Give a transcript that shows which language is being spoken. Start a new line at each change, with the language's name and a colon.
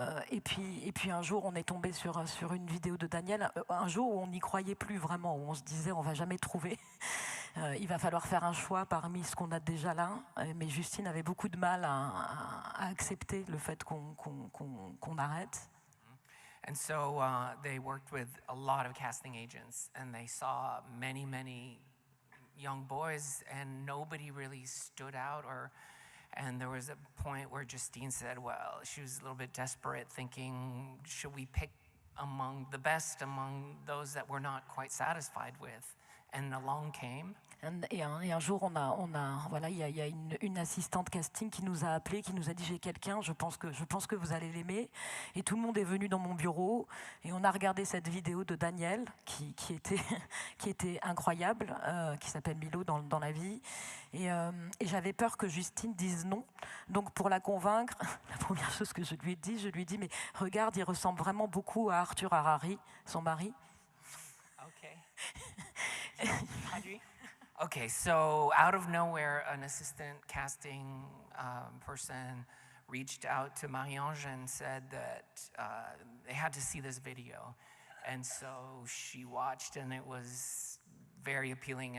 French: Et puis un jour, on est tombé sur une vidéo de Daniel. Un jour où on n'y croyait plus vraiment, où on se disait on va jamais trouver. Il va falloir faire un choix parmi ce qu'on a déjà là. Mais Justine avait beaucoup de mal à accepter le fait qu'on arrête.
English: And so they worked with a lot of casting agents, and they saw many young boys, and nobody really stood out. And there was a point where Justine said, well, she was a little bit desperate, thinking, should we pick among the best, among those that we're not quite satisfied with? And along came.
French: Et un jour, voilà, il y a une assistante casting qui nous a appelé, qui nous a dit j'ai quelqu'un, je pense que vous allez l'aimer. Et tout le monde est venu dans mon bureau et on a regardé cette vidéo de Daniel qui était incroyable, qui s'appelle Milo dans la vie. Et j'avais peur que Justine dise non. Donc pour la convaincre, la première chose que je lui ai dit mais regarde, il ressemble vraiment beaucoup à Arthur Harari, son mari.
English: Okay. Okay, so out of nowhere, an assistant casting person reached out to Marie-Ange and said that they had to see this video. And so she watched, and it was very appealing.